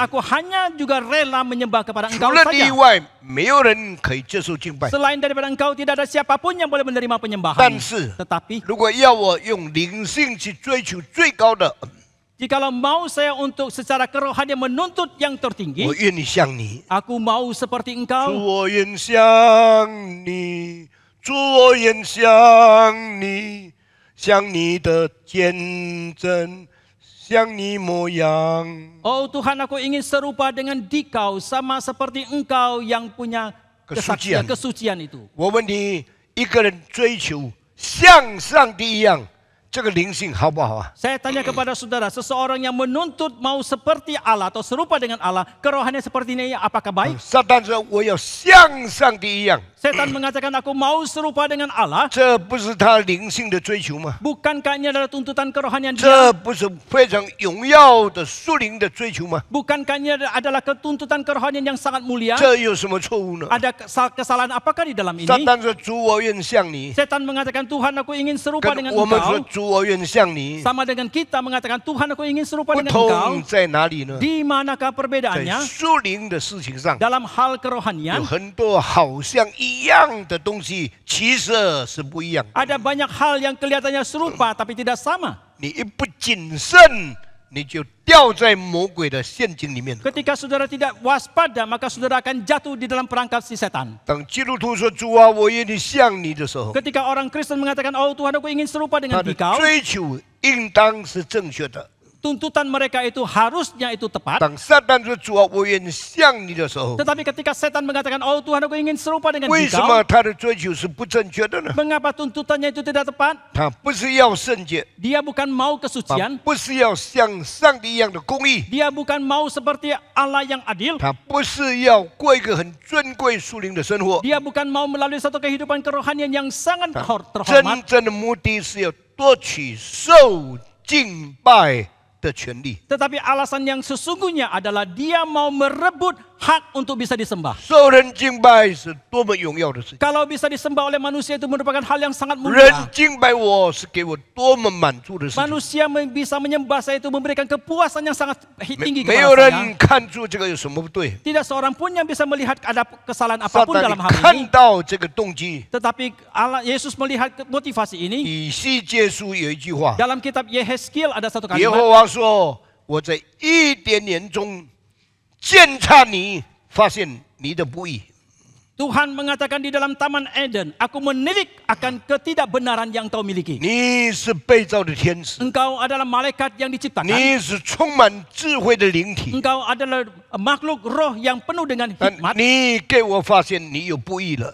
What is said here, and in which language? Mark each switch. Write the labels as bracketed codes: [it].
[id] aku hanya juga rela menyembah kepada [zh] 除 [id] engkau [zh] 了你以 [id] saja. [zh] 外，没有人可以接受敬拜。 [id] Selain daripada engkau, tidak ada siapapun yang boleh menerima penyembahan. [zh] 是， [id] Tetapi, [zh] 如果要我用灵性去追求最高的， [id] jikalau mau saya untuk secara kerohanian menuntut yang [zh] 我 [id] tertinggi, [zh] 愿意像你。 [id] aku mau seperti engkau. [zh] 我愿像你，主，我愿像你，像你的见证，像你模样。 [id] Oh Tuhan, aku ingin serupa dengan dikau, sama seperti engkau yang punya kesaksian, kesucian itu. [zh] 我问你，一个人追求像上帝一样，这个灵性好不好啊？ [id] Saya tanya kepada saudara, seseorang yang menuntut mau seperti Allah atau serupa dengan Allah, kerohanian seperti ini apakah baik? [zh] 撒旦说我要像上帝一样， [id] Setan mengatakan aku mau serupa dengan Allah. [zh] 这不是他灵性的追求吗？ [id] Bukankah ini adalah tuntutan kerohanian [zh] 这 [id] dia? [zh] 不是非常荣耀的属灵的追求吗？ [id] Bukankah ini adalah tuntutan kerohanian yang sangat mulia? [zh] 这有什么错误呢？ [id] Ada kesalahan apakah di dalam [zh] 撒 [id] ini? [zh] 旦说主，我愿像你。 [id] Setan mengatakan Tuhan aku ingin serupa [zh] 跟 [id] dengan [zh] 我们说 [id] engkau. [zh] 主，我愿像你。 [id] Sama dengan kita mengatakan Tuhan aku ingin serupa [zh] 不 [id] dengan [zh] 同 [id] engkau. [zh] 在哪里呢？ [id] Di manakah perbedaannya? [zh] 属灵的事情上， [id] Dalam hal [zh] 有 [id] kerohanian [zh] 很多好像一样的东西，其实是不一样的。 [id] ada banyak hal yang kelihatannya serupa tapi tidak sama. [zh] 你一不谨慎，你就掉在魔鬼的陷阱里面。 [id] Ketika saudara tidak waspada, maka saudara akan jatuh di dalam perangkap si setan. [zh] 当基督徒说主啊，我愿意像你的时候， [id] Ketika orang Kristen mengatakan, oh Tuhan aku ingin serupa [zh] 他 [id] dengan [zh] 的 [id] engkau, [zh] 追求应当是正确的。 [id] tuntutan mereka itu harusnya itu tepat. [zh] 当撒旦说主啊，我愿意像你的时候， [id] Tetapi ketika setan mengatakan, oh Tuhan aku ingin serupa dengan [zh] 为什 [id] engkau, [zh] 么他的追求是不正确的呢？ [id] mengapa tuntutannya itu tidak tepat? [zh] 他不是要圣洁， [id] Dia bukan mau [zh] 他 [id] kesucian, [zh] 不是要像上帝一样的公义， [id] dia bukan mau seperti Allah yang adil, [zh] 他不是要过一个很尊贵属灵的生活， [id] dia bukan mau melalui satu kehidupan kerohanian yang sangat [zh] 真 [id] terhormat. [zh] 正的目的是要夺取受敬拜的权利。 [id] Tetapi alasan yang sesungguhnya adalah dia mau merebut hak untuk bisa disembah. [zh] 受人敬拜是多么荣耀的事情， [id] Kalau bisa disembah oleh manusia itu merupakan hal yang sangat [zh] 人 [id] mulia. [zh] 敬拜我是给我多么满足的事情。 [id] Manusia bisa menyembah saya itu memberikan kepuasan yang sangat tinggi [zh] 没有 [id] kepada [zh] 人 [id] saya. [zh] 看出这个有什么不对， [id] Tidak seorang pun yang bisa melihat ada kesalahan [zh] 撒 [id] apapun [zh] 旦 [id] dalam [zh] 你 [id] hal [zh] 看 [id] ini. [zh] 到这个动机。 [id] Tetapi Allah Yesus melihat motivasi ini. [zh] 以西结书有一句话， [id] Dalam kitab Yehezkiel ada satu [zh] 耶 [id] kalimat. [zh] 和华说：“我在伊甸园中鉴察你，发现你的不义。 [id] Tuhan mengatakan di dalam Taman Eden, aku menilik akan ketidakbenaran yang engkau miliki. [zh] 你是被造的天使， [id] Engkau adalah malaikat yang diciptakan. [zh] 你是充满智慧的灵体。 [id] Engkau adalah makhluk roh yang penuh dengan [zh] 但 [id] hikmat. [zh] 你给我发现你有不义了。